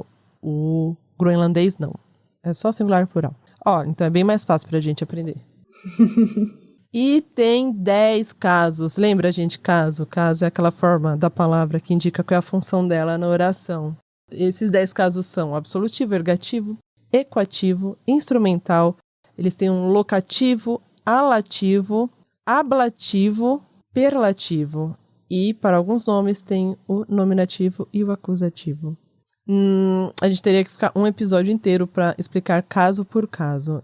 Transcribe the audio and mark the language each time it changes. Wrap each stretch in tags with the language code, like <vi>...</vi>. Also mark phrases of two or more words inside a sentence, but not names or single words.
<pt>O groenlandês, não. É só singular e plural. Então é bem mais fácil pra gente aprender. E tem 10 casos. Lembra, gente, caso? Caso é aquela forma da palavra que indica qual é a função dela na oração. Esses 10 casos são absolutivo, ergativo, equativo, instrumental. Eles têm um locativo, alativo, ablativo, perlativo. E, para alguns nomes, tem o nominativo e o acusativo. A gente teria que ficar um episódio inteiro para explicar caso por caso.</pt>